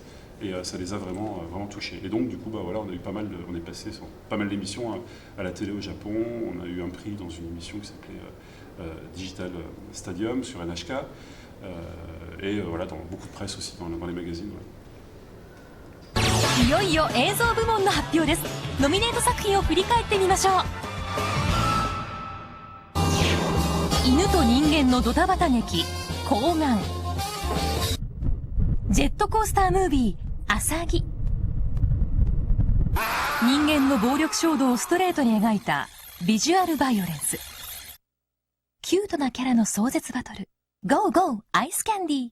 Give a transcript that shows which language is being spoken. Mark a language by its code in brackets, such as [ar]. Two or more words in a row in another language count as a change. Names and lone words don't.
[fr] Et ça les a vraiment touchés. Et donc du coup, bah, voilà, on est passé sur pas mal d'émissions à la télé au Japon, on a eu un prix dans une émission qui s'appelait Digital Stadium sur NHK. Et voilà, dans beaucoup de presse aussi, dans les magazines. Ouais. [ja] いよいよ映像部門の発表です。ノミネート作品を振り返ってみましょう。犬と人間のドタバタ劇「睾丸」、ジェットコースタームービー「アサギ」、人間の暴力衝動をストレートに描いた「ビジュアルバイオレンス」、キュートなキャラの壮絶バトルゴーゴーアイスキャンディー。